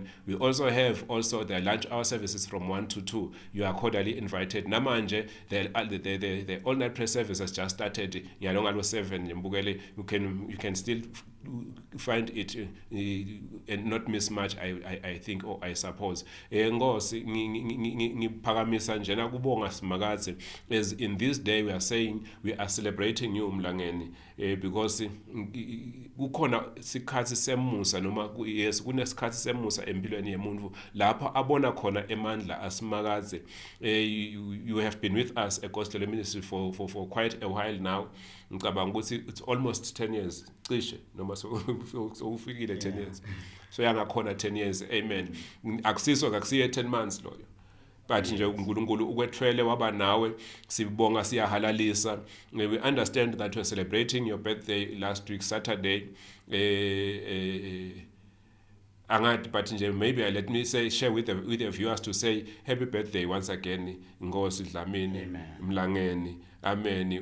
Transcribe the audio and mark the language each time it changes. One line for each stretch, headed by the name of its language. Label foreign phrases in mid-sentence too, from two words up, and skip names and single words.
English: We also have the lunch hour services from 1 to 2. You are cordially invited. Namanje, the all night prayer service has just started. 7 you can still find it and not miss much, I think, or I suppose.
Swati: Ngosi ngiphakamisa njena kubonga simakathe,
English: as in this day we are saying we are celebrating you Mlangeni, because
Swati: kukhona sikhathi semusa noma yes kunesikhathi semusa empilweni yemuntu lapha abona khona emandla asimakathe.
English: You have been with us at Gospel Ministry for quite a while now.
Swati: Ngicabanga ukuthi
English: it's almost 10 years
Swati: cishe noma sokufikile 10 years. So yangakhona 10 years. Amen. Akusiye 10 months loyo, but nje uNkulunkulu ukwethwele waba nawe, sibonga siyahalalisa.
English: We understand that we're celebrating your birthday last week Saturday. But maybe let me share with the viewers to say happy birthday once again, Ngosi Dlamini Mlangeni. Amen.